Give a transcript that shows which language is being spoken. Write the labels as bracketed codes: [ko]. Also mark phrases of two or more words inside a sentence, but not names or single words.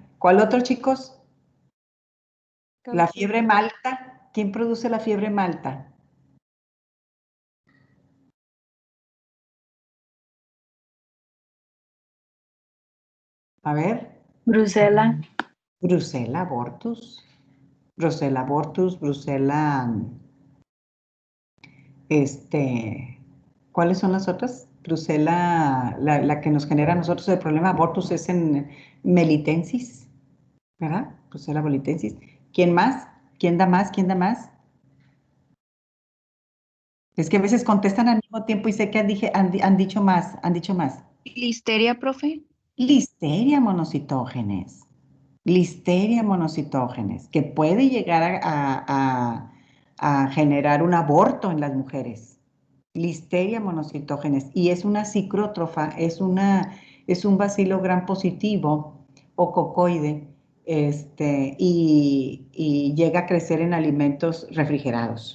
[es] ¿Cuál otro, chicos? La fiebre malta. ¿Quién produce la fiebre malta? A ver. Bruselas. Brucella abortus. Brucella abortus, Brucella, ¿cuáles son las otras? Brucella, la que nos genera a nosotros el problema abortus es en melitensis, ¿verdad? Brucella melitensis. ¿Quién más? ¿Quién da más? ¿Quién da más? Es que a veces contestan al mismo tiempo y sé que han dicho más, han dicho más. Listeria, profe. Listeria monocitógenes. Listeria monocitógenes, que puede llegar a generar un aborto en las mujeres. Listeria monocitógenes, y es una cicrótrofa, es un bacilo gram positivo o cocoide, y llega a crecer en alimentos refrigerados.